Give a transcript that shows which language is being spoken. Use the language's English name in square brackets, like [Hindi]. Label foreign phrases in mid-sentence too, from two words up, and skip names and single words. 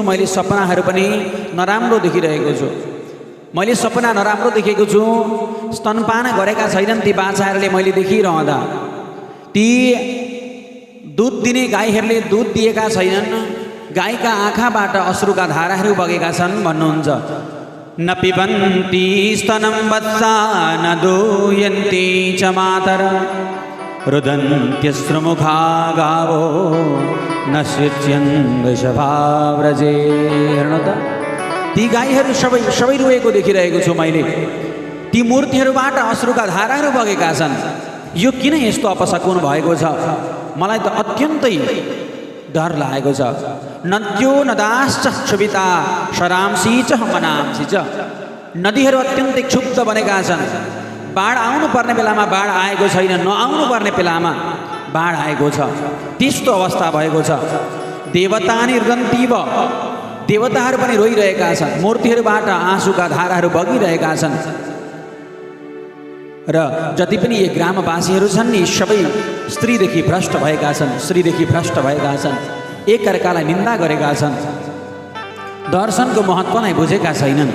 [Nepali] मैले सपनाहरू पनि नराम्रो देखिरहेको छु। मैले सपना नराम्रो देखेको छु। स्तनपान गरेका छैनन् ती बाछाहरूले मैले देखिरहँदा। ती दुध दिने गाईहरूले दुध दिएका छैनन्, गाईका आँखाबाट अश्रुका धाराहरू बगेका छन् भन्नुहुन्छ। [Sanskrit] न पिबन्ती स्तनं वत्सा न दूयन्ती च मातर रुदन्त्यश्रुमुखा गावो न सृज्यन् वृषभाव्रजे। [Nepali] हेर्नु त, ती गाईहरू सबै रोएको देखिरहेको छु मैले। ती मूर्तिहरूबाट अश्रुका धाराहरू बगेका छन्। यो किन यस्तो अपशकुन भएको छ? मलाई त अत्यन्तै डर लागेको छ। [Sanskrit] नद्यो नदाश्च क्षुभिता शरांसी च मनांसी च। [Nepali] नदीहरू अत्यन्तै क्षुब्ध बनेका छन्। बाढ आउनु पर्ने बेलामा बाढ आएको छैन, नआउनु पर्ने बेलामा बाढ आएको छ। त्यस्तो अवस्था भएको छ। [Sanskrit] देवतानि रुदन्तीव, [Nepali] देवताहरू पनि रोइरहेका छन्। मूर्तिहरूबाट आँसुका धाराहरू बगिरहेका छन्। र जति पनि यी ग्रामवासीहरू छन् नि सबै स्त्रीदेखि भ्रष्ट भएका छन्, स्त्रीदेखि भ्रष्ट भएका छन्, एकअर्कालाई निन्दा गरेका छन्, दर्शनको महत्त्वलाई बुझेका छैनन्।